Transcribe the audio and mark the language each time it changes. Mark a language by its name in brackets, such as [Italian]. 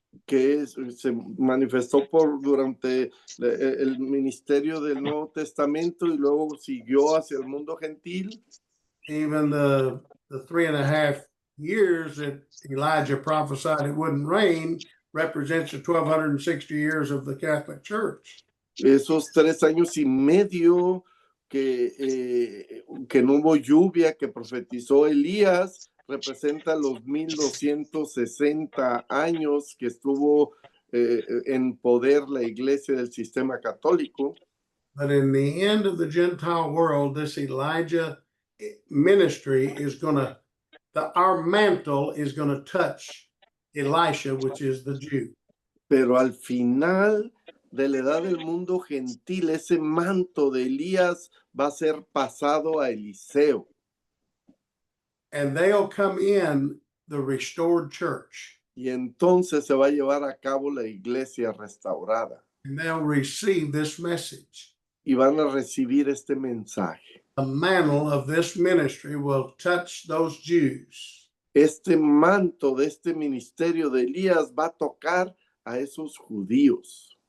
[Spanish] que se manifestó durante el ministerio del Nuevo Testamento y luego siguió hacia el mundo gentil. [English] Even the 3.5 years that Elijah prophesied it wouldn't rain represents the 1260 years of the Catholic Church. [Spanish] Esos 3 años y medio que no hubo lluvia, que profetizó Elías, representa los 1260 años que estuvo en poder la iglesia del sistema católico. [English] But in the end of the Gentile world, this Elijah ministry is our mantle is going to touch Elisha, which is the Jew. [Spanish] Pero al final de la edad del mundo gentil, ese manto de Elías va a ser pasado a Eliseo. [English] And they'll come in the restored church. [Spanish] Y entonces se va a llevar a cabo la iglesia restaurada. [English] And they'll receive this message. [Spanish] Y van a recibir este mensaje. [English] The mantle of this ministry will touch those Jews. [Spanish] Este manto de este ministerio de Elías va a tocar a esos judíos.